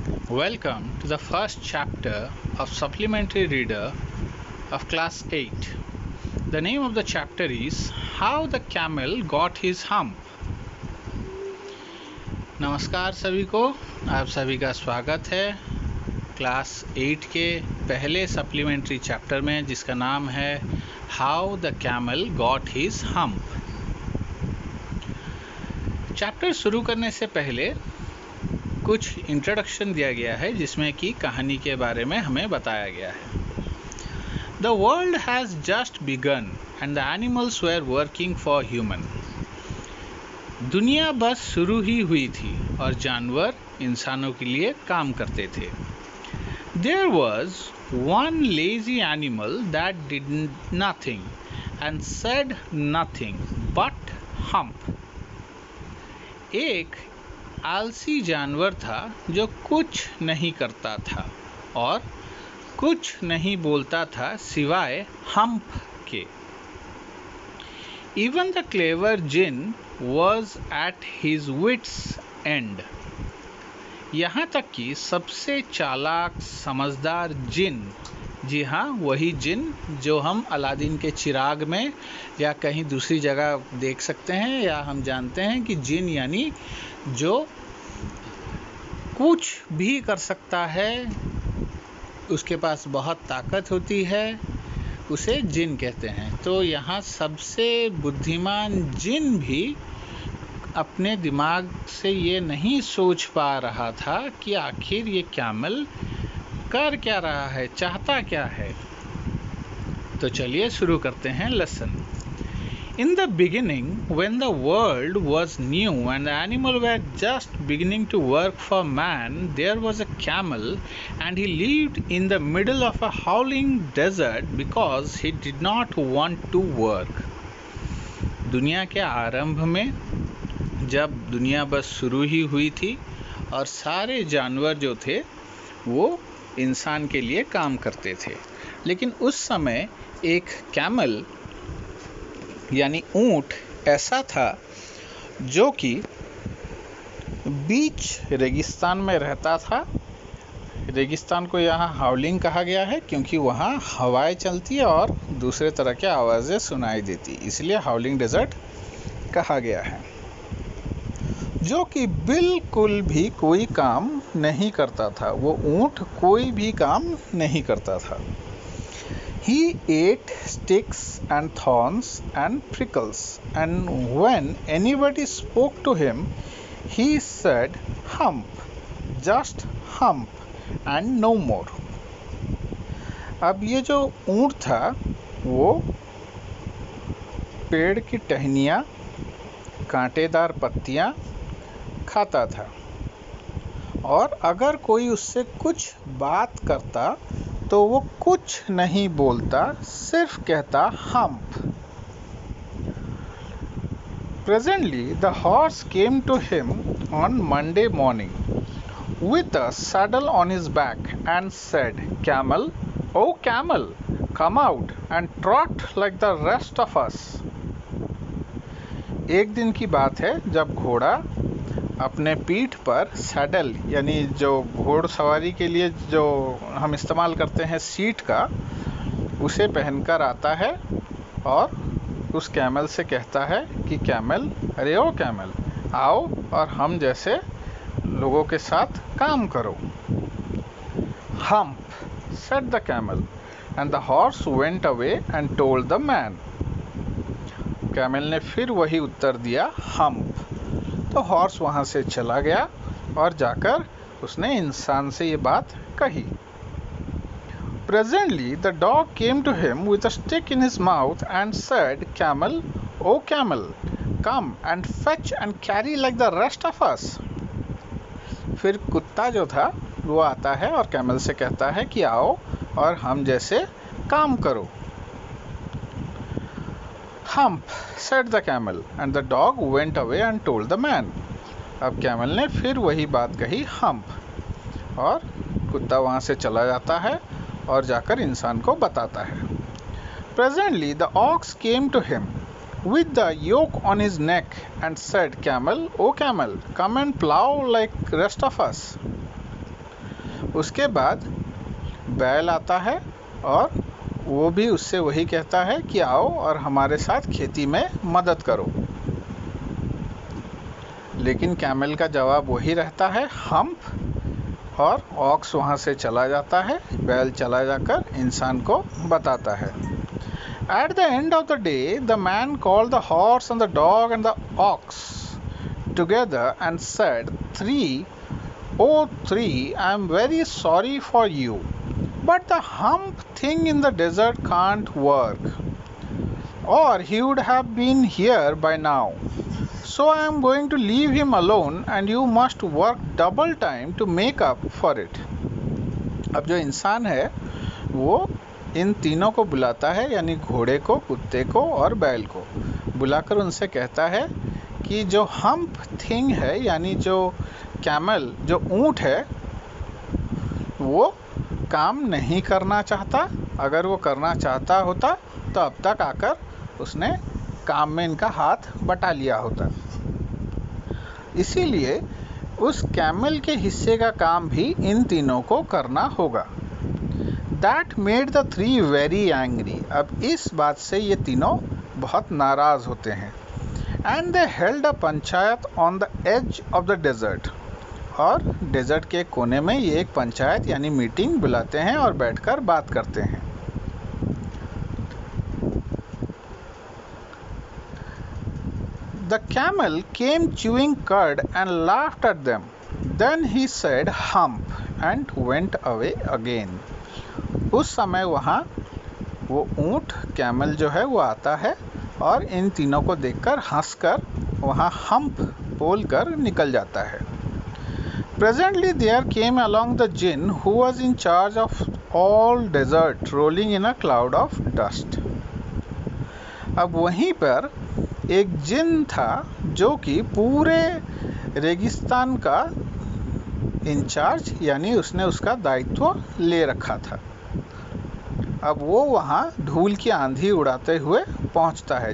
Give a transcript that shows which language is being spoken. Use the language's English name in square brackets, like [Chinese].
[English] Welcome to the first chapter of Supplementary Reader of Class 8. The name of the chapter is How the Camel Got His Hump. [Hindi] नमस्कार सभी को, आप सभी का स्वागत है क्लास 8 के पहले सप्लीमेंट्री चैप्टर में जिसका नाम है how the camel got his hump. Chapter शुरू करने से पहले कुछ इंट्रोडक्शन दिया गया है जिसमें कि कहानी के बारे में हमें बताया गया है। [English] The world has just begun and the animals were working for human. [Hindi] दुनिया बस शुरू ही हुई थी और जानवर इंसानों के लिए काम करते थे। [English] There was one lazy animal that did nothing and said nothing but hump. [Hindi] एक आलसी जानवर था जो कुछ नहीं करता था और कुछ नहीं बोलता था सिवाय हम्प के। [English] Even the clever Jinn was at his wits end. [Hindi] यहाँ तक कि सबसे चालाक समझदार जिन, जी हाँ वही जिन जो हम अलादीन के चिराग में या कहीं दूसरी जगह देख सकते हैं, या हम जानते हैं कि जिन यानी जो कुछ भी कर सकता है, उसके पास बहुत ताकत होती है, उसे जिन कहते हैं। तो यहाँ सबसे बुद्धिमान जिन भी अपने दिमाग से ये नहीं सोच पा रहा था कि आखिर ये कैमल कर क्या रहा है, चाहता क्या है। तो चलिए शुरू करते हैं lesson. [English] In the beginning, when the world was new and the animals were just beginning to work for man, there was a camel and he lived in the middle of a howling desert because he did not want to work. [Hindi] दुनिया के आरंभ में, जब दुनिया बस शुरू ही हुई थी और सारे जानवर जो थे वो इंसान के लिए काम करते थे, लेकिन उस समय एक कैमल यानी ऊंट ऐसा था जो कि बीच रेगिस्तान में रहता था। रेगिस्तान को यहाँ हाउलिंग कहा गया है क्योंकि वहाँ हवाएं चलती है और दूसरे तरह की आवाज़ें सुनाई देती, इसलिए हाउलिंग डेजर्ट कहा गया है। जो कि बिल्कुल भी कोई काम नहीं करता था, वो ऊंट कोई भी काम नहीं करता था। [English] He ate sticks and thorns and prickles, and when anybody spoke to him, he said, "Hump, just hump, and no more." [Hindi] अब ये जो ऊंट था वो पेड़ की टहनियाँ, कांटेदार पत्तियाँ खाता था, और अगर कोई उससे कुछ बात करता तो वो कुछ नहीं बोलता, सिर्फ कहता hump. [English] Presently, the horse came to him on Monday morning with a saddle on his back and said, "Camel, oh camel, come out and trot like the rest of us." [Hindi] एक दिन की बात है जब घोड़ा अपने पीठ पर सैडल यानी जो घोड़सवारी के लिए जो हम इस्तेमाल करते हैं सीट का, उसे पहनकर आता है और उस कैमल से कहता है कि कैमल, अरे ओ कैमल, आओ और हम जैसे लोगों के साथ काम करो। [English] Hump, said the camel, and the horse went away and told the man. [Hindi] Camel ने फिर वही उत्तर दिया, हम्प। तो हॉर्स वहाँ से चला गया और जाकर उसने इंसान से ये बात कही। [English] Presently, the dog came to him with a stick in his mouth and said, "Camel, oh camel, come and fetch and carry like the rest of us." [Hindi] फिर कुत्ता जो था वो आता है और कैमल से कहता है कि आओ और हम जैसे काम करो। [English] Hump, said the camel, and the dog went away and told the man. [Hindi] अब कैमल ने फिर वही बात कही, हम्प, और कुत्ता वहाँ से चला जाता है और जाकर इंसान को बताता है। [English] Presently the ox came to him with the yoke on his neck and said, Camel, O camel, come and plow like rest of us. [Hindi] उसके बाद बैल आता है और वो भी उससे वही कहता है कि आओ और हमारे साथ खेती में मदद करो। लेकिन कैमल का जवाब वही रहता है, हम्प, और ऑक्स वहाँ से चला जाता है। बैल चला जाकर इंसान को बताता है। [English] At the end of the day, the man called the horse and the dog and the ox together and said, "Oh three, I am very sorry for you, but the hump thing in the desert can't work, or he would have been here by now. So I am going to leave him alone and you must work double time to make up for it." [Hindi] अब जो इंसान है वो इन तीनों को बुलाता है, यानी घोड़े को, कुत्ते को और बैल को बुलाकर उनसे कहता है कि जो हम्प थिंग है, यानी जो कैमल, जो ऊंट है, वो काम नहीं करना चाहता। अगर वो करना चाहता होता तो अब तक आकर उसने काम में इनका हाथ बटा लिया होता। इसीलिए उस कैमल के हिस्से का काम भी इन तीनों को करना होगा। [English] That made the three very angry. [Hindi] अब इस बात से ये तीनों बहुत नाराज होते हैं। [English] And they held a panchayat on the edge of the desert. [Hindi] और डेजर्ट के कोने में ये एक पंचायत यानी मीटिंग बुलाते हैं और बैठकर बात करते हैं। [English] The camel came chewing curd and laughed at them. Then he said, "Hump," and went away again. [Hindi] उस समय वहाँ वो ऊँट, कैमल जो है वो आता है और इन तीनों को देखकर हंसकर वहाँ हम्प बोलकर निकल जाता है। [English] Presently there came along the jinn who was in charge of all desert, rolling in a cloud of dust. [Hindi] अब वहीं पर एक जिन था जो कि पूरे रेगिस्तान का इंचार्ज, यानी उसने उसका दायित्व ले रखा था। अब वो वहाँ धूल की आंधी उड़ाते हुए पहुँचता है।